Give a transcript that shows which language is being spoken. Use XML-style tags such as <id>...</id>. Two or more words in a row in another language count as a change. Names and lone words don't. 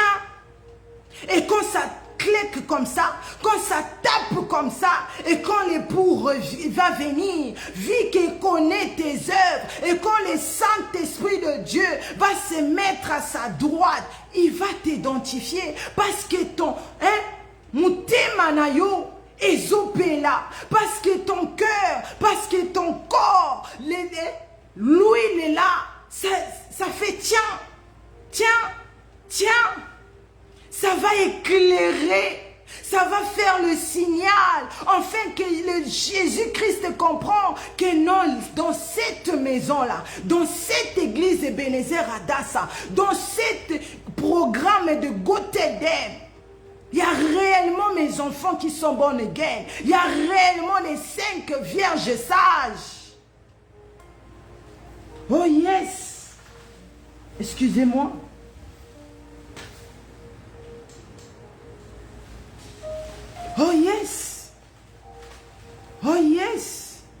<fr>Et quand ça claque comme ça, quand ça tape comme ça, et quand l'époux va venir, vu qu'il connaît tes œuvres, et quand le Saint-Esprit de Dieu va se mettre à sa droite, il va t'identifier. Parce que ton,</fr> <ln>mutema na yo, ezopela,</ln> <fr>parce que ton cœur, parce que ton corps, l'huile est là. Ça fait tiens, tiens, tiens. Ça va éclairer, ça va faire le signal, afin que Jésus-Christ comprend que non, dans cette maison-là, dans cette église de Ebenezer Adassa, dans ce programme de Gotedem, il y a réellement mes enfants qui sont</fr> <en>born again.</en> <fr>Il y a réellement les 5 vierges sages.</fr> <en>Oh yes! Excusez-moi. Oh yes! Oh yes!</en>